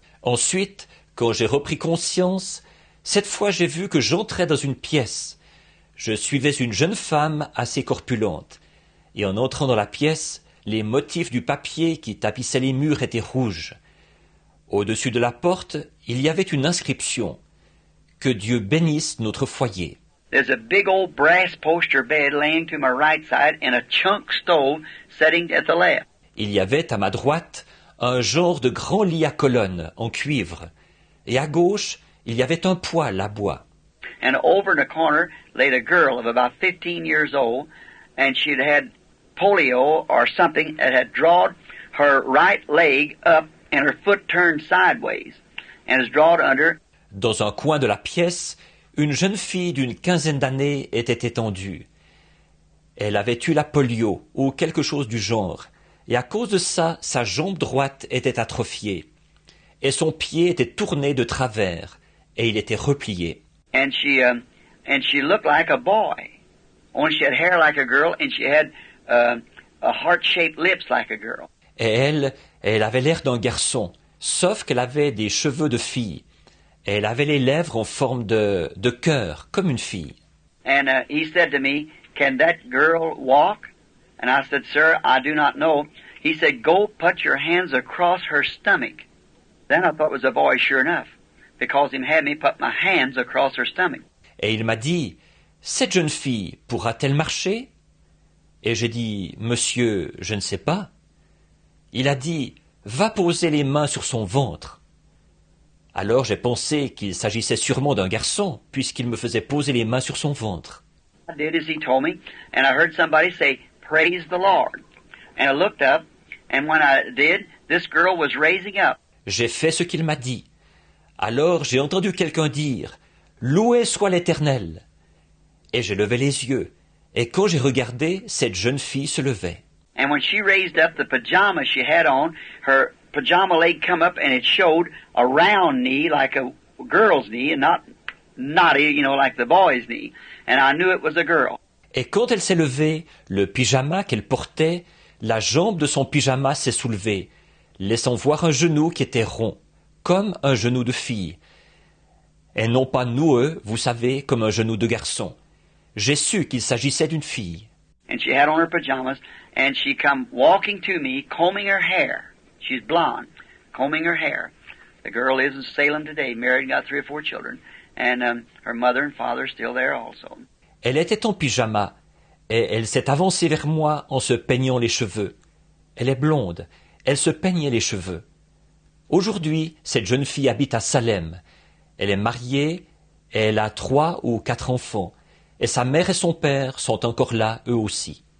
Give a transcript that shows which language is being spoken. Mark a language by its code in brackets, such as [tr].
[fr] Ensuite, quand j'ai repris conscience, cette fois j'ai vu que j'entrais dans une pièce. Je suivais une jeune femme assez corpulente. Et en entrant dans la pièce, les motifs du papier qui tapissait les murs étaient rouges. Au-dessus de la porte, il y avait une inscription. Que Dieu bénisse notre foyer. [en] There's a big old brass poster bed laying to my right side and a chunk stove sitting at the left. [fr] Il y avait à ma droite un genre de grand lit à colonnes en cuivre, et à gauche il y avait un poêle à bois. [en] And over in the corner laid a girl of about 15 years old, and she'd had polio or something that had drawn her right leg up and her foot turned sideways, and is drawn under. [fr] Dans un coin de la pièce, une jeune fille d'une quinzaine d'années était étendue. Elle avait eu la polio ou quelque chose du genre, et à cause de ça, sa jambe droite était atrophiée, et son pied était tourné de travers, et il était replié. [en] And she looked like a boy. Only she had hair like a girl, and she had a heart-shaped lips like a girl. [fr] Et elle avait l'air d'un garçon, sauf qu'elle avait des cheveux de fille, et elle avait les lèvres en forme de cœur, comme une fille. [en] And he said to me, "Can that girl walk?" And I said, "Sir, I do not know." He said, "Go put your hands across her stomach." Then I thought it was a boy, sure enough, because he had me put my hands across her stomach. [fr] Et il m'a dit, « Cette jeune fille pourra-t-elle marcher ?» Et j'ai dit, « Monsieur, je ne sais pas. » Il a dit, « Va poser les mains sur son ventre. » Alors j'ai pensé qu'il s'agissait sûrement d'un garçon, puisqu'il me faisait poser les mains sur son ventre. [en] I did as he told me, and I heard somebody say, "Praise the Lord." And I looked up, and when I did, this girl was raising up. [fr] J'ai fait ce qu'il m'a dit. Alors j'ai entendu quelqu'un dire, « Loué soit l'Éternel !» Et j'ai levé les yeux, et quand j'ai regardé, cette jeune fille se levait. [en] And when she raised up the pajamas she had on, her pajama leg come up and it showed a round knee like a girl's knee and not knotty, like the boy's knee. And I knew it was a girl. [fr] Et quand elle s'est levée, le pyjama qu'elle portait, la jambe de son pyjama s'est soulevée, laissant voir un genou qui était rond, comme un genou de fille, et non pas noueux, vous savez, comme un genou de garçon. J'ai su qu'il s'agissait d'une fille. [en] And she had on her pajamas, and she come walking to me, combing her hair. She's blonde, combing her hair. The girl lives in Salem today, married and got 3 or 4 children, and her mother and father are still there also. [fr] Elle était en pyjama, et elle s'est avancée vers moi en se peignant les cheveux. Elle est blonde, elle se peignait les cheveux. Aujourd'hui, cette jeune fille habite à Salem. Elle est mariée, et elle a 3 ou 4 enfants, et sa mère et son père sont encore là, eux aussi.